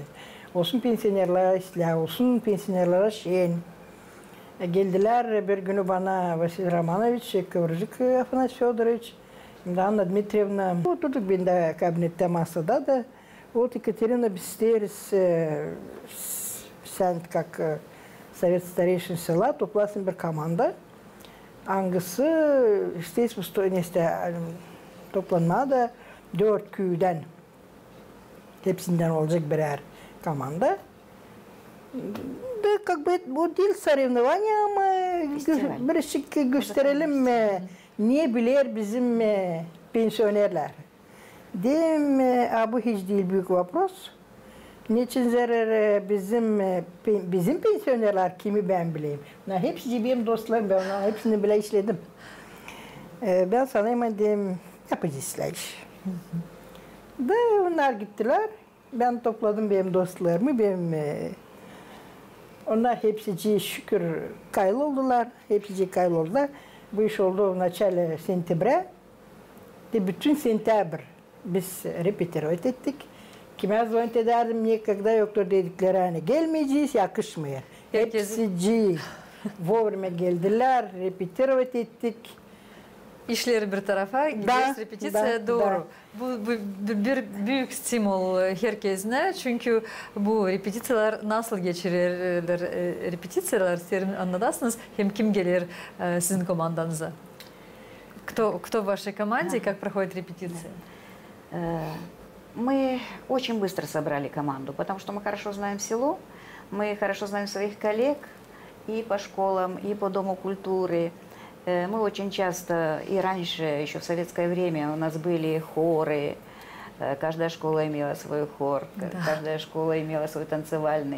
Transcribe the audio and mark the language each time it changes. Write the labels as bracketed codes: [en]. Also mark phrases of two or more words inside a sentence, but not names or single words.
[gag] Olsun pensionerler işler, olsun pensionerlere şen. Geldiler bir günü bana Vasil Romanovich, Kıvırcık Afanasy Fyodorovich, Anna Dmitrievna. Oturduk ben de kabinette masada da. [ru] Вот, Екатерина, [gag] biz isteriz, sen [ru] как совет старейшин села, [gag] toplasın bir komanda. Hangisi isteyiz bu toplanmada 4 köyden hepsinden olacak birer komanda. [ru] Да, как бы [gag] bu değil соревнования ama birazcık gösterelim niye bilir bizim pensionerler. Dedim, bu hiç değil büyük вопрос. Niçin zarar bizim pensionerler kimi ben bileyim. Hepsi benim dostlarım, ben onların hepsini bile işledim. Ben sana hemen dedim, yapacağız iş. Da onlar gittiler. Ben topladım benim dostlarımı, onlar hepsi şükür kayloldular, hepsi kayloldular. Bu iş oldu [ru] в начале сентября. [gag] Bütün sentabr biz repetirat ettik. Kime zont ederdim, никогда yoktur dedikleri hani gelmeyeceğiz, yakışmıyor. Hepsi vurma geldiler, repetirat ettik. İşleri bir tarafa, gidiyoruz repetisyaya doğru. Bu bir büyük stimul herkesine çünkü bu repetisyonlar nasıl geçirirler repetisyonlar sizin anladınız hem kim gelir sizin komandanıza? [ru] Кто в вашей команде и как проходит репетиция? Мы очень быстро собрали команду, потому что мы хорошо знаем село, мы хорошо знаем своих коллег и по школам, и по Дому культуры. Мы очень часто, и раньше, еще в советское время, у нас были хоры, каждая школа имела свой хор, каждая школа имела свой танцевальный.